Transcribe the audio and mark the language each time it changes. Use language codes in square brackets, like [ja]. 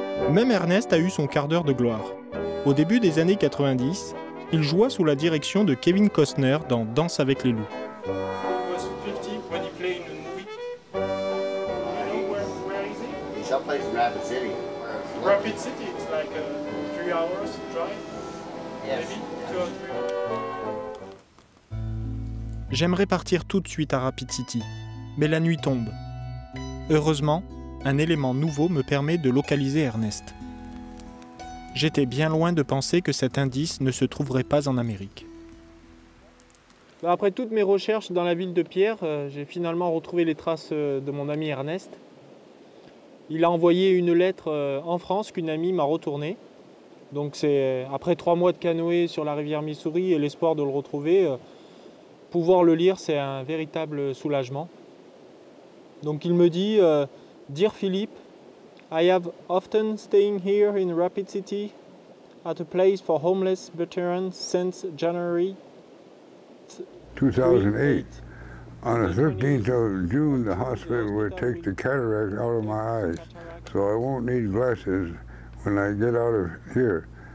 [fr] Même Ernest a eu son quart d'heure de gloire. Au début des années 90, il joua sous la direction de Kevin Costner dans Danse avec les loups. [en] He was 50 when he played in a movie. You know where is he? He's someplace in Rapid City. Rapid City, it's like 3 hours drive. Yes. Maybe 2 or 3 hours. [fr] J'aimerais partir tout de suite à Rapid City, mais la nuit tombe. Heureusement, un élément nouveau me permet de localiser Ernest. J'étais bien loin de penser que cet indice ne se trouverait pas en Amérique. Après toutes mes recherches dans la ville de Pierre, j'ai finalement retrouvé les traces de mon ami Ernest. Il a envoyé une lettre en France qu'une amie m'a retournée. Donc c'est après 3 mois de canoë sur la rivière Missouri et l'espoir de le retrouver, pouvoir le lire, c'est un véritable soulagement. Donc il me dit [en] Dear Philippe, I have often staying here in Rapid City at a place for homeless veterans since January 2008. On the 13th of June, the hospital will take the cataract out of my eyes, so I won't need glasses when I get out of here.